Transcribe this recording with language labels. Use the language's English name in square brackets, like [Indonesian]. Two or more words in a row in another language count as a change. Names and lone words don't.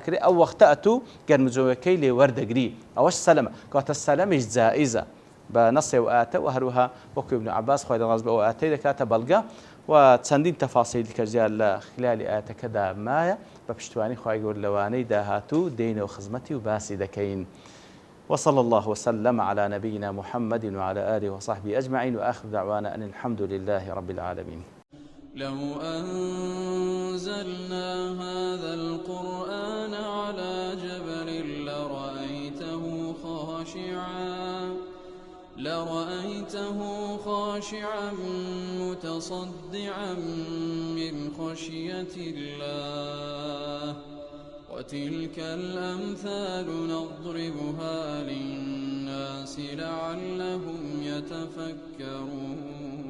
[Central Kurdish] کردی ئەو وەختە ئەتوو گەرم و جۆیەکەی لێ وەردەگری ئەوەش سەلەمە کاتە سەلەمیش جائیزە بە نەسێ و ئاتە و هەروەها وەکو ابن عباس خوای لەڕاز بە ئەو ئاتەی دەکاتە بەڵگە و چەندین تەفاسیلی کەژیان لە خلالی ئاەتەکەدا مایە بە پشتیوانی خوای گەورە لەوانەی داهاتوو دێینەوە خزمەتی و باسی دەکەین [Arabic] وصلى الله وسلم على نبينا محمد وعلى آله وصحبه أجمعين وآخر دعوانا أن الحمد لله رب العالمين لو أنزلنا هذا القرآن على جبل لرأيته خاشعا متصدعا من خشية الله وتلك الأمثال نضربها للناس لعلهم يتفكرون